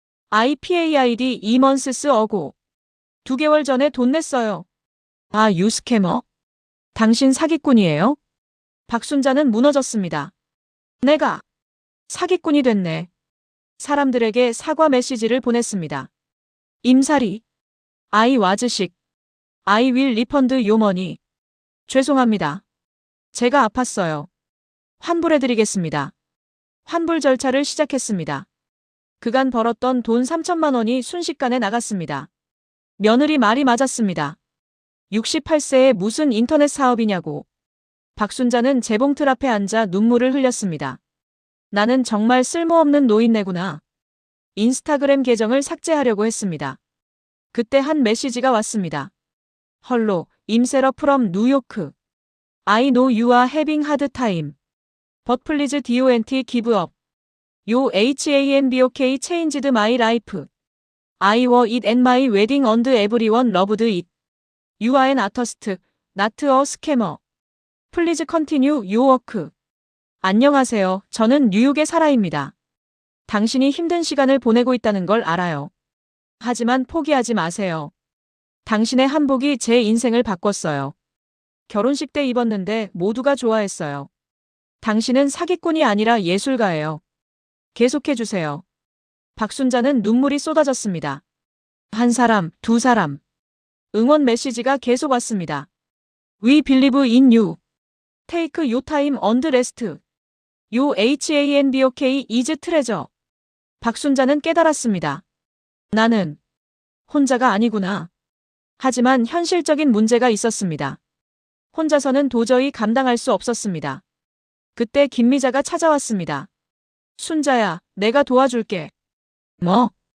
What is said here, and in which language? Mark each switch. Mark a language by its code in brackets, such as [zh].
[en] IPAID 2months ago. [ko] 2개월 전에 돈 냈어요. 아, [en] 유 스캐머? [ko] 당신 사기꾼이에요? 박순자는 무너졌습니다. 내가 사기꾼이 됐네. 사람들에게 사과 메시지를 보냈습니다. [en] 임사리. I was sick. I will refund your money. [ko] 죄송합니다. 제가 아팠어요. 환불해드리겠습니다. 환불 절차를 시작했습니다. 그간 벌었던 돈 3천만 원이 순식간에 나갔습니다. 며느리 말이 맞았습니다. 68세에 무슨 인터넷 사업이냐고. 박순자는 재봉틀 앞에 앉아 눈물을 흘렸습니다. 나는 정말 쓸모없는 노인네구나. 인스타그램 계정을 삭제하려고 했습니다. 그때 한 메시지가 왔습니다. [en] 헐로, 임세러 프롬 뉴요크. I know you are having hard time. But please don't give up. Your HANBOK changed my life. I wore it at my wedding and everyone loved it. You are an artist, not a scammer. Please continue your work. [ko] 안녕하세요. 저는 뉴욕의 사라입니다. 당신이 힘든 시간을 보내고 있다는 걸 알아요. 하지만 포기하지 마세요. 당신의 한복이 제 인생을 바꿨어요. 결혼식 때 입었는데 모두가 좋아했어요. 당신은 사기꾼이 아니라 예술가예요. 계속해주세요. 박순자는 눈물이 쏟아졌습니다. 한 사람, 두 사람. 응원 메시지가 계속 왔습니다. [en] We believe in you. Take your time and rest. Your HANBOK is treasure. [ko] 박순자는 깨달았습니다. 나는 혼자가 아니구나. 하지만 현실적인 문제가 있었습니다. 혼자서는 도저히 감당할 수 없었습니다. 그때 김미자가 찾아왔습니다. 순자야, 내가 도와줄게. 뭐?